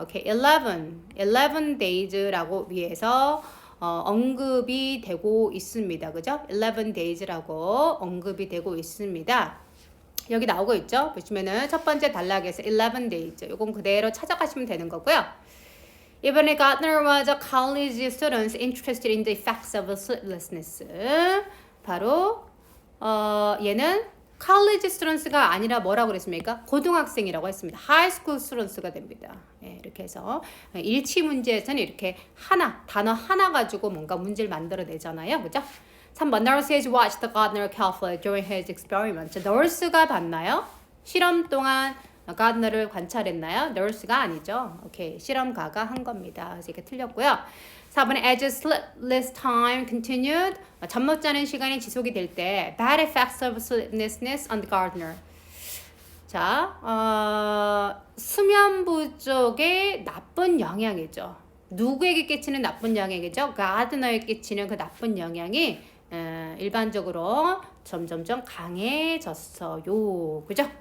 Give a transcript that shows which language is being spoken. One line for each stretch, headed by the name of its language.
Korean: 오케이, 11 days라고 위에서 언급이 되고 있습니다. 그죠? 11 days라고 언급이 되고 있습니다. 여기 나오고 있죠? 보시면은 첫 번째 단락에서 11 days. 이건 그대로 찾아가시면 되는 거고요.
English: 이번에 Gardner was a college student interested in the effects of sleeplessness.
Korean: 바로 얘는
English: college students
Korean: 가 아니라 뭐라고 그랬습니까? 고등학생이라고 했습니다.
English: high school students가
Korean: 됩니다. 이렇게 해서 일치 문제에서는 이렇게 단어 하나 가지고 뭔가 문제를 만들어내잖아요. 그죠?
English: 3번 Nurse has watched Gardner carefully during his experiment.
Korean: Nurse가 봤나요? 실험 동안 Gardner를 관찰했나요? Nurse가 아니죠. 오케이, 실험가가 한 겁니다. 그래서 이게 틀렸고요.
English: 4번 As sleepless time continued.
Korean: 잠 못 자는 시간이 지속이 될 때
English: bad effects of sleeplessness on Gardner.
Korean: 자, 수면 부족의 나쁜 영향이죠. 누구에게 끼치는 나쁜 영향이죠? 가드너에게 끼치는 그 나쁜 영향이 일반적으로 점점점 강해졌어요. 그죠?